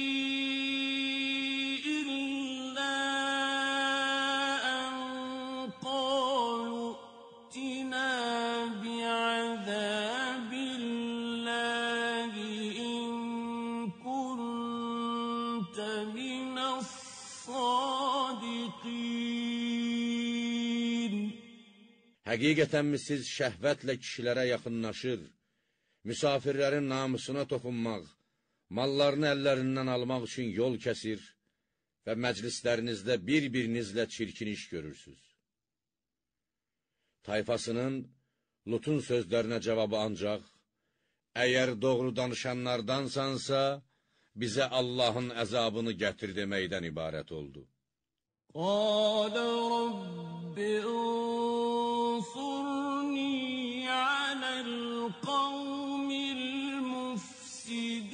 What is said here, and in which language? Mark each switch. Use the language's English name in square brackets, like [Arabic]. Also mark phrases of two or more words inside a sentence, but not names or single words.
[Arabic] إِلَّا أَن قَالُوا ائْتِنَا بِعَذَابِ اللَّهِ إِن كُنتَ مِنَ الصَّادِقِينَ. [Azerbaijani] Həqiqətənmi siz şəhvətlə kişilərə yaxınlaşır, müsafirlərin namusuna toxunmaq, mallarını əllərindən almaq üçün yol kəsir və məclislərinizdə bir-birinizlə çirkin iş görürsünüz? Tayfasının Lutun sözlərinə cavabı ancaq, əgər doğru danışanlardansansa, bizə Allahın əzabını gətir deməkdən ibarət oldu. [Arabic] قَالَ رَبِّ انصُرْنِي عَلَى الْقَوْمِ الْمُفْسِدِينَ.